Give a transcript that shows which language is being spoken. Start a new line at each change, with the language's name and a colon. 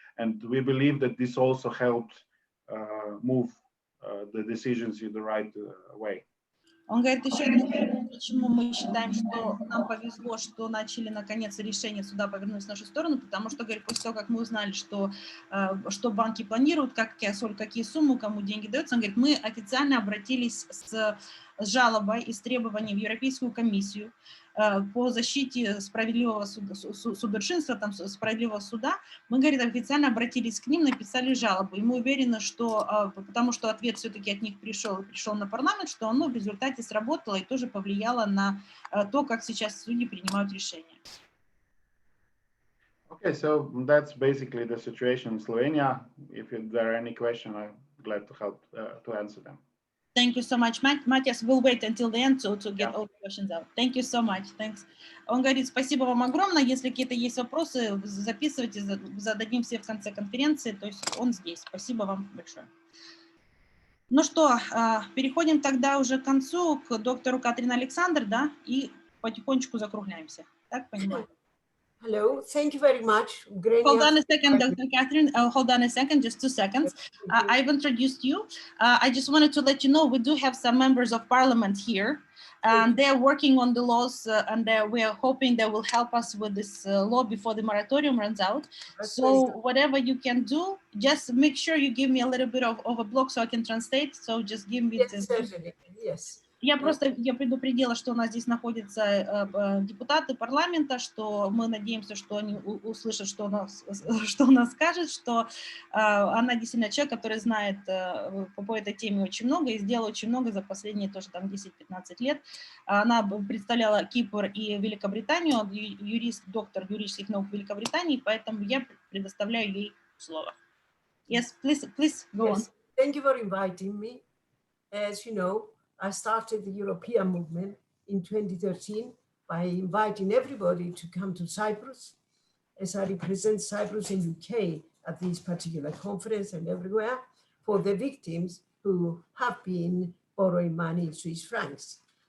English: And we believe that this also helped move the decisions in the right way.
Russian: Он говорит, еще почему мы считаем, что нам повезло, что начали наконец решение суда повернулись в нашу сторону, потому что, говорит, после того, как мы узнали, что банки планируют, какие суммы, кому деньги даются, он говорит, мы официально обратились с жалобой и с требованием в Европейскую комиссию по защите справедливого судочинства, справедливого суда. Мы, говорит, официально обратились к ним, написали жалобу. И мы уверены, что, потому что ответ все-таки от них пришел на парламент, что оно в результате сработало и тоже повлияло на то, как сейчас судьи принимают решения.
English: Okay, so that's basically the situation in Slovenia. If there are any questions, I'm glad to help to answer them. Thank you so much, Matthias. We'll wait until the end to get all the questions out. Thank you so much. Thanks.
Russian: Он говорит, спасибо вам огромное. Если какие-то есть вопросы, записывайте, зададим все в конце конференции. То есть он здесь. Спасибо вам большое. Ну что, переходим тогда уже к концу, к доктору Катрин Александр, да, и потихонечку закругляемся. Так, понимаю?
English: Hello, thank you very much. Hold on a second, Dr. Catherine. Hold on a second, just 2 seconds. I've introduced you. I just wanted to let you know we do have some members of parliament here, and they're working on the laws, and we are hoping they will help us with this law before the moratorium runs out. So whatever you can do, just make sure you give me a little bit of a block so I can translate. So just give me Yes, certainly. Yes.
Russian: Я предупредила, что у нас здесь находятся депутаты парламента, что мы надеемся, что они услышат, что она скажет, что она действительно человек, который знает по этой теме очень много и сделала очень много за последние тоже там 10-15 лет. Она представляла Кипр и Великобританию, юрист, доктор юридических наук Великобритании, поэтому я предоставляю ей слово.
English: Yes, please go on. Thank you for inviting me. As you know, I started the European movement in 2013 by inviting everybody to come to Cyprus, as I represent Cyprus and UK at this particular conference and everywhere, for the victims who have been borrowing money in Swiss francs.